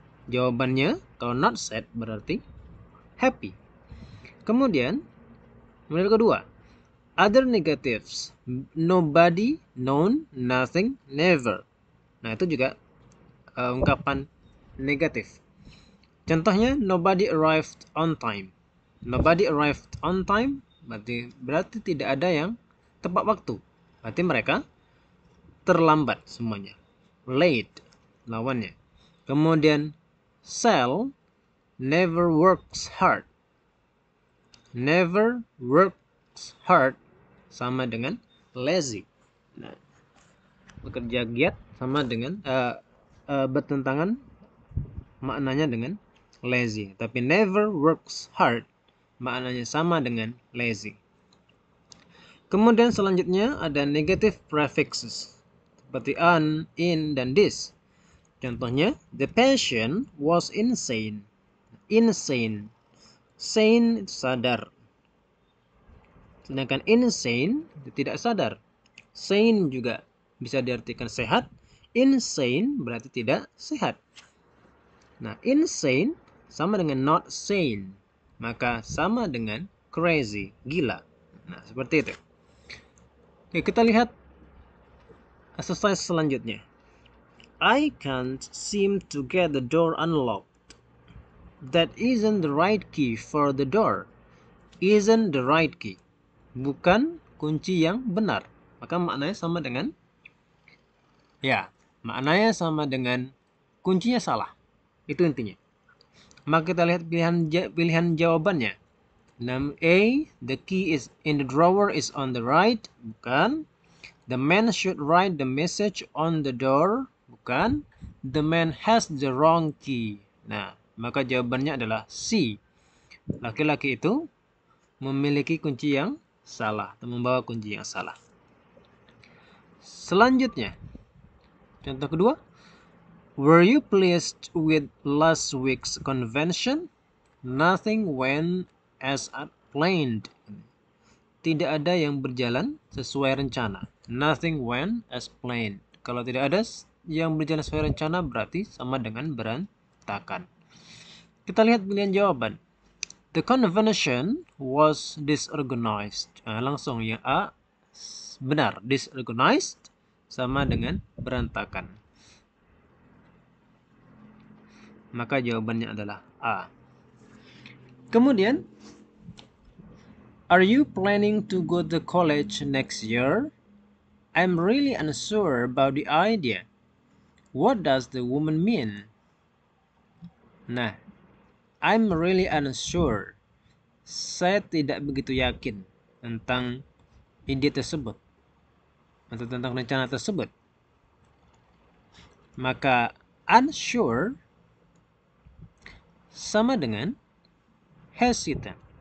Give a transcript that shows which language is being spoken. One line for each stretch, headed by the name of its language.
Indonesian: Jawabannya, kalau not sad berarti happy. Kemudian, model kedua,
English: other negatives, nobody, none, nothing, never.
Indonesian: Nah, itu juga ungkapan negatif. Contohnya,
English: nobody arrived on time. Nobody arrived on time
Indonesian: berarti tidak ada yang tepat waktu. Berarti mereka terlambat semuanya.
English: Late
Indonesian: lawannya. Kemudian
English: Sal never works hard. Never works hard
Indonesian: sama dengan
English: lazy.
Indonesian: Nah, bekerja giat sama dengan bertentangan maknanya dengan lazy. Tapi
English: never works hard
Indonesian: maknanya sama dengan lazy. Kemudian selanjutnya ada negative prefixes seperti an, in, dan this. Contohnya,
English: the patient was insane.
Indonesian: Insane. Sane itu sadar. Sedangkan insane itu tidak sadar. Sane juga bisa diartikan sehat. Insane berarti tidak sehat. Nah, insane sama dengan not sane. Maka sama dengan crazy, gila. Nah, seperti itu. Oke, kita lihat exercise selanjutnya.
English: I can't seem to get the door unlocked. That isn't the right key for the door. Isn't the right key.
Indonesian: Bukan kunci yang benar. Maka maknanya sama dengan maknanya sama dengan kuncinya salah. Itu intinya. Maka kita lihat pilihan jawabannya.
English: A, the key is in the drawer is on the right.
Indonesian: Bukan.
English: The man should write the message on the door.
Indonesian: Bukan.
English: The man has the wrong key.
Indonesian: Nah, maka jawabannya adalah C. Laki-laki itu memiliki kunci yang salah atau membawa kunci yang salah. Selanjutnya, contoh kedua,
English: Were you pleased with last week's convention? Nothing went as planned.
Indonesian: Tidak ada yang berjalan sesuai rencana.
English: Nothing went as planned.
Indonesian: Kalau tidak ada yang berjalan sesuai rencana berarti sama dengan berantakan. Kita lihat pilihan jawaban.
English: The convention was disorganized.
Indonesian: Langsung yang A benar. Disorganized sama dengan berantakan. Maka jawabannya adalah A. Kemudian,
English: are you planning to go to college next year? I'm really unsure about the idea. What does the woman mean? Nah, I'm really unsure.
Indonesian: Saya tidak begitu yakin tentang ide tersebut atau tentang rencana tersebut. Maka unsure sama dengan hesitant.